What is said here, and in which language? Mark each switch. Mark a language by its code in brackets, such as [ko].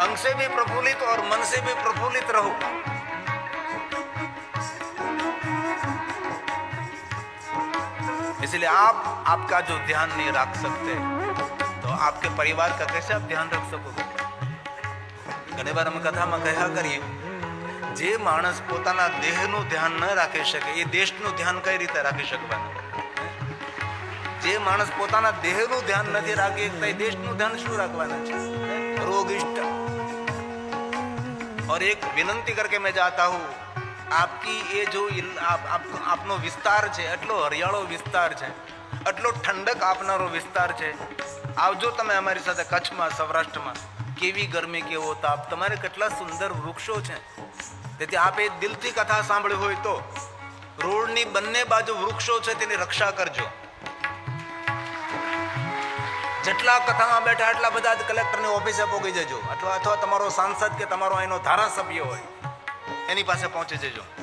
[hi] अंग से भी प्रफुल्लित और मन से भी प्रफुल्लित रहो। इसलिए आपका जो ध्यान नहीं रख सकते तो आपके परिवार का कैसे आप ध्यान रख सकोगे? [gu] घણી વાર અમે કથામાં કહ્યા કરીએ, જે માણસ પોતાના દેહનું ધ્યાન ન રાખી શકે એ દેશનું ધ્યાન કઈ રીતે રાખી શકવાનું? જે માણસ પોતાના દેહનું ધ્યાન નથી રાખી શકતા એ દેશનું ધ્યાન શું રાખવાના છે? રોગિષ્ટ। [hi] और एक विनंती करके मैं जाता हूँ, आपकी ये जो आपनो विस्तार है, [gu] એટલો હરિયાળો વિસ્તાર છે, [hi] એટલો ઠંડક આપનારો વિસ્તાર છે। [gu] આવજો તમે અમારી સાથે કચ્છમાં, સૌરાષ્ટ્રમાં। કેવી ગરમી, કેવો તાપ, તમારે કેટલા સુંદર વૃક્ષો છે। તેથી આપે દિલથી કથા સાંભળી હોય તો રોડની બંને બાજુ વૃક્ષો છે તેની રક્ષા કરજો। જેટલા કથામાં બેઠા એટલા બધા કલેક્ટરની ઓફિસે પહોંચી જજો, અથવા તમારો સાંસદ કે તમારો એનો ધારાસભ્ય હોય એની પાસે પહોંચી જજો।